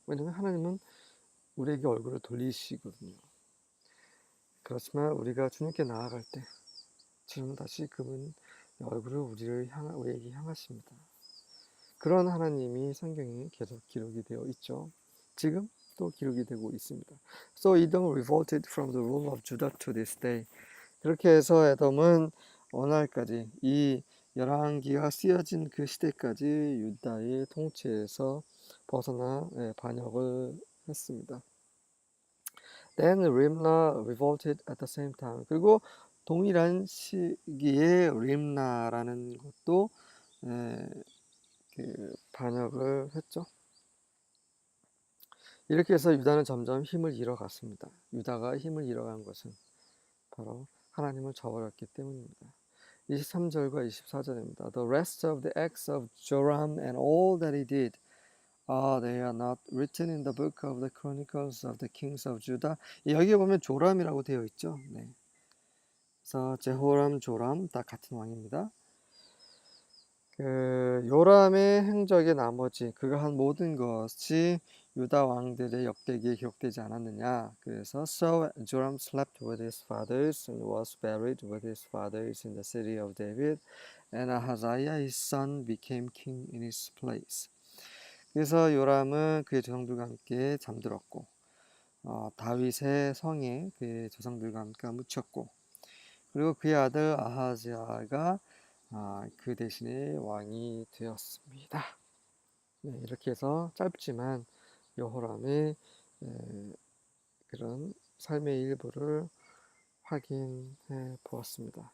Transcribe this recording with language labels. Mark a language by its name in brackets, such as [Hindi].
[Korean] 왜냐하면 하나님은 우리에게 얼굴을 돌리시거든요. 그렇지만 우리가 주님께 나아갈 때 주님은 다시 그분 얼굴을 우리에게 향하십니다. 그런 하나님이 성경에 계속 기록이 되어 있죠. 지금 또 기록이 되고 있습니다. [English] So Edom revolted from the rule of Judah to this day. [Korean] 그렇게 해서 에돔은 오늘까지 이 열왕기가 쓰여진 그 시대까지 유다의 통치에서 벗어나 반역을 했습니다. [English] Then Rimna revolted at the same time. [Korean] 그리고 동일한 시기에 림나라는 것도 그 반역을 했죠. 이렇게 해서 유다는 점점 힘을 잃어갔습니다. 유다가 힘을 잃어간 것은 바로 하나님을 저버렸기 때문입니다. 23절과 24절입니다. [English] The rest of the acts of Joram and all that he did, they are not written in the book of the chronicles of the kings of Judah. [Korean] 여기에 보면 조람이라고 되어 있죠. 네. 그래서 제호람, 조람 다 같은 왕입니다. 그 요람의 행적의 나머지 그가 한 모든 것이 유다 왕들의 역대기에 기록되지 않았느냐. 그래서 [English] So Joram slept with his fathers and was buried with his fathers in the city of David, and Ahaziah his son became king in his place. [Korean] 그래서 요람은 그의 조상들과 함께 잠들었고 다윗의 성에 그의 조상들과 함께 묻혔고, 그리고 그의 아들 아하지야가 그 대신에 왕이 되었습니다. 네, 이렇게 해서 짧지만 여호람의 그런 삶의 일부를 확인해 보았습니다.